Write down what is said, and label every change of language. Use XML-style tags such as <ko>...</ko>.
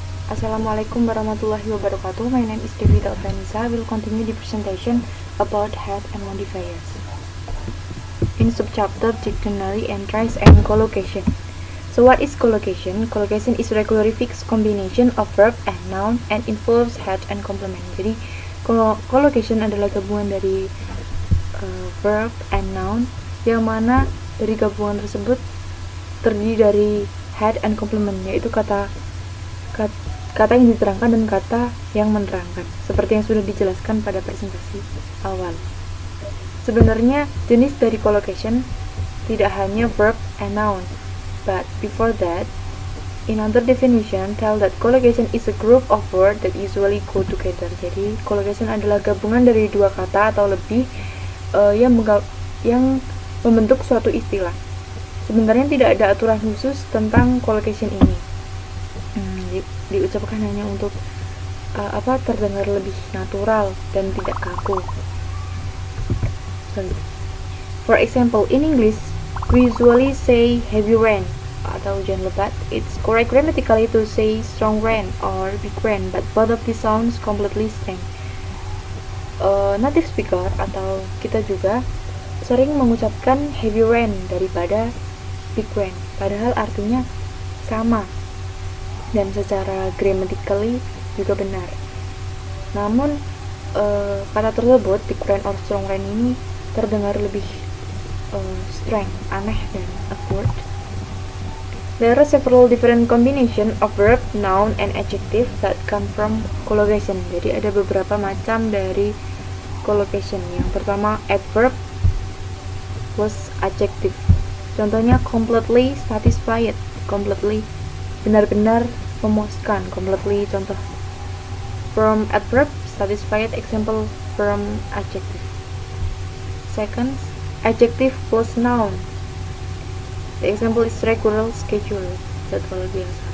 <ar>Assalamualaikum warahmatullahi wabarakatuh.</ar> <en>My name is Devita Uvi Anisa. I will continue the presentation about head and modifiers. In subchapter dictionary entries and collocation. So what is collocation? Collocation is regularly fixed combination of verb and noun and involves head and complement.</en> <id>Jadi collocation adalah gabungan dari verb and noun yang mana dari gabungan tersebut terdiri dari head and complement, yaitu kata yang diterangkan dan kata yang menerangkan, seperti yang sudah dijelaskan pada presentasi awal. Sebenarnya jenis dari collocation tidak hanya</id> <en>verb and noun, but before that, in other definition, tell that collocation is a group of words that usually go together.</en> <id>Jadi, collocation adalah gabungan dari dua kata atau lebih yang membentuk suatu istilah. Sebenarnya tidak ada aturan khusus tentang collocation ini. Diucapkan hanya untuk terdengar lebih natural dan tidak kaku.</id> <en>For example, in English, we usually say heavy rain</en> <id>atau hujan lebat.</id> <en>It's correct grammatically to say strong rain or big rain, but both of these sounds completely same.</en> <id>Native speaker atau kita juga sering mengucapkan heavy rain daripada big rain, padahal artinya sama dan secara grammatically juga benar. Namun kata tersebut, big rain or strong rain, ini terdengar lebih strange, aneh dan awkward.</id> <en>There are several different combination of verb, noun, and adjective that come from collocation.</en> <id>Jadi ada beberapa macam dari collocation. Yang pertama, adverb plus adjective.</id> <en>Contohnya completely satisfied, completely</en> <id>benar-benar memuaskan,</id> <en>completely contoh from adverb, satisfied example from adjective. Second, adjective plus noun. The example is regular schedule,</en> <id>jadwal biasa.</id>